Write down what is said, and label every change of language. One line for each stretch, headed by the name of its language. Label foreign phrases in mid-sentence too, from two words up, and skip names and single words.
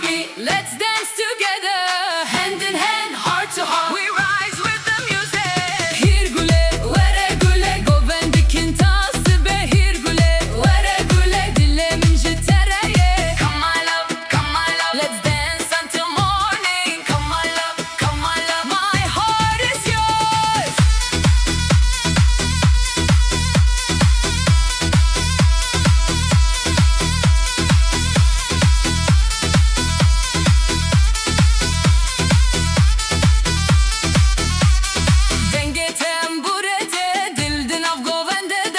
English: Let's dance together, hand in hand, heart to heart. We rise with the music.
Kurdish: Hirgule, vere gule, govendikin tası be. Hirgule, vere gule, dilemin jitereye.
English: Come my love, let's dance until morning. Come my love, my heart is yours.
Kurdish: Denge temburede, dildin av govendede.